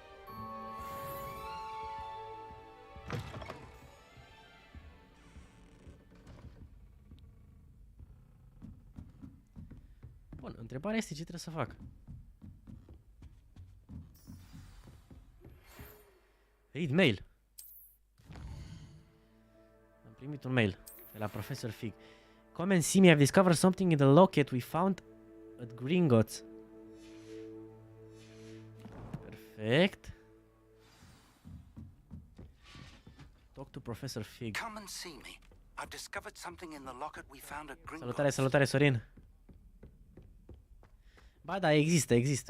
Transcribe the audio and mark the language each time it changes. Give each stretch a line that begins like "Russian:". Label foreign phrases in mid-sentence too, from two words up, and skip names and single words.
Romanian: Bun, întrebarea este ce trebuie să fac.
English: Read mail.
Romanian: Am primit un mail de la Professor Fig.
English: Come and see me, I've discovered something in the locket we found at Gringotts. Perfect. Talk to Professor Fig. Come and see me. I've discovered something in the locket we found at Gringotts.
Romanian: Salutare, salutare, Sorin. Ba da, există. Există.